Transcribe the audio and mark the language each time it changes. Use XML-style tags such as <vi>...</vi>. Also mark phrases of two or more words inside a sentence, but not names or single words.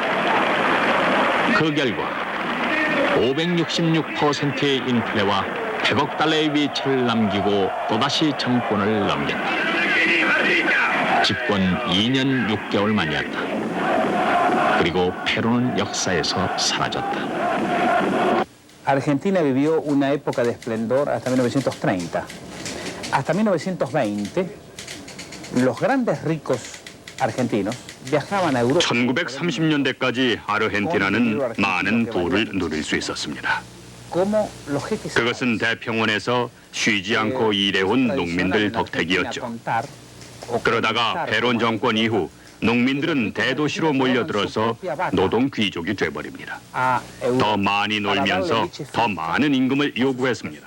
<ko>그 결과 566%의 인플레와 100억 달러의 위치를 남기고 또다시 정권을 넘겼다. 집권 2년 6개월 만이었다. 그리고 페루는 역사에서 사라졌다.</ko> <es>Argentina vivió una época de esplendor hasta 1930. Hasta 1920, los grandes ricos argentinos viajaban a Europa.</es> <ko>1930년대까지 아르헨티나는 많은 부를 누릴 수 있었습니다.</ko> <es>Como los jeques</es> <ko>그것은 대평원에서 쉬지 않고 일해온 농민들 덕택이었죠. 그러다가 페론 정권 이후 농민들은 대도시로 몰려들어서 노동 귀족이 돼버립니다. 더 많이 놀면서 더 많은 임금을 요구했습니다.</ko>